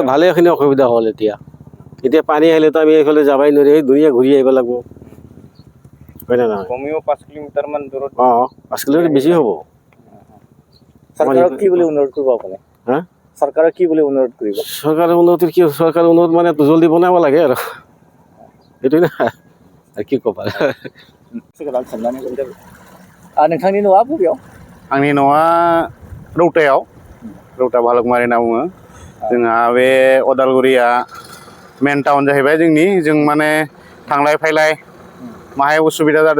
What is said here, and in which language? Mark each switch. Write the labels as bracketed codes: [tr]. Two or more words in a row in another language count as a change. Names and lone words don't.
[as] ভালেখিনি অসুবিধা হ'ল এতিয়া পানী আহিলেতো আমি এইফালে যাবাই নোৱাৰি, দুনিয়া ঘূৰি আহিব লাগিব, হয় নে নহয়? কমেও 5 কিলোমিটাৰমান দূৰত। 5 কিলোমিটাৰ বেছি হ'ব। চৰকাৰক কি বুলি অনুৰোধ কৰিব আপুনি? চৰকাৰক কি বুলি অনুৰোধ কৰিব? চৰকাৰৰ উন্নতিৰ কি, চৰকাৰৰ উন্নত মানে জলদি বনাব লাগে আৰু সেইটোৱে না, আৰু কি ক'বা। [brx] नोंथांनि न'आ बबेयाव? आंनि न'आ रौतायाव, रौता भालुकमारि होनना बुङो। जोंहा बे अदालगुरिया [en] main town [brx] जाहैबाय जों माने थांलाय फैलाय माहाय उसुबिदा जादों।